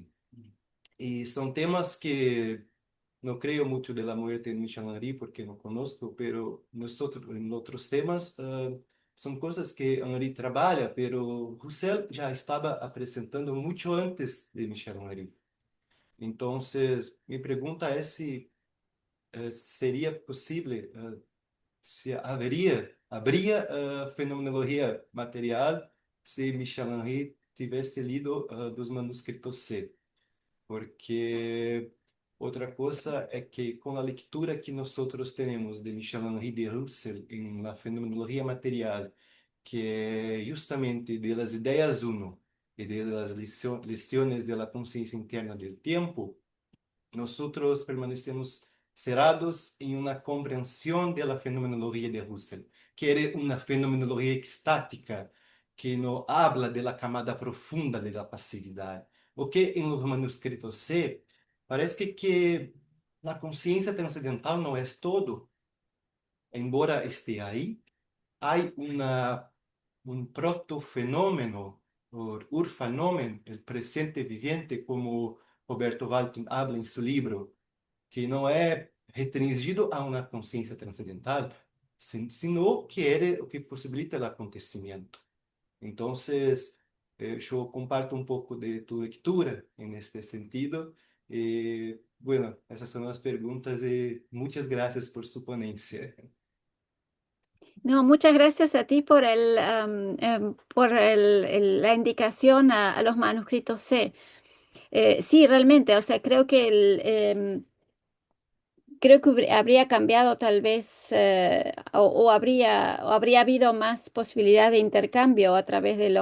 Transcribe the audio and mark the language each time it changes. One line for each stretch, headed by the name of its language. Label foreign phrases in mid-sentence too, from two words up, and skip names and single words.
Spanish: Y son temas que no creo mucho de la muerte en Michel Henry porque no conozco, pero nosotros en otros temas son cosas que Henry trabaja, pero Husserl ya estaba presentando mucho antes de Michel Henry. Entonces, mi pregunta es si sería posible, si habría fenomenología material si Michel Henry
Portuguese: tivesse lido
Spanish: los manuscritos C.
Portuguese: Porque outra coisa é que com a leitura que nós temos de Michel-Henri de Russell em La Fenomenologia Material, que é justamente de las ideias uno e de las lições de la consciência interna del tempo,
Spanish: nosotros permanecemos cerrados en una comprensión de la fenomenología de Husserl, que era una fenomenología extática, que no habla de la camada profunda de la pasividad.
Portuguese: O que
Spanish: en los manuscritos C parece que la conciencia trascendental no es todo, embora esté ahí, hay un protofenómeno, o urfenómeno, el presente viviente, como Roberto Walton habla en su libro,
Portuguese: que não é restringido a uma consciência transcendental,
Spanish: sino que
Portuguese: é o que possibilita o acontecimento. Então, eu comparto um pouco
Spanish: de tu lectura en este sentido.
Portuguese: E, bueno, essas são as perguntas e muitas graças por sua ponencia.
Spanish: No, muchas gracias a ti por la indicación a los manuscritos C. Sí, realmente, o sea, creo que habría cambiado tal vez o habría habido más posibilidad de intercambio a través de los